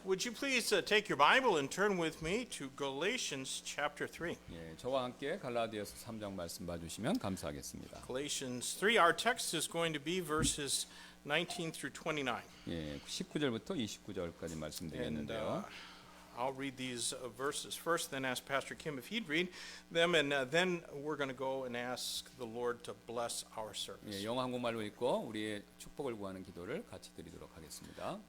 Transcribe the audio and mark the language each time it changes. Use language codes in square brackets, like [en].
[en] Would you please take your Bible and turn with me to Galatians chapter 3. [ko] 예, 저와 함께 갈라디아서 3장 말씀 봐주시면 감사하겠습니다. [en] Galatians 3, our text is going to be verses 19 through 29. [ko] 예, 19절부터 29절까지 [en] And [ko] 말씀드리겠는데요. [en] I'll read these verses first, then ask Pastor Kim if he'd read them, and then we're going to go and ask the Lord to bless our service. [ko] 예, 영어 한국말로 읽고 우리의 축복을 구하는 기도를 같이 드리도록 하겠습니다.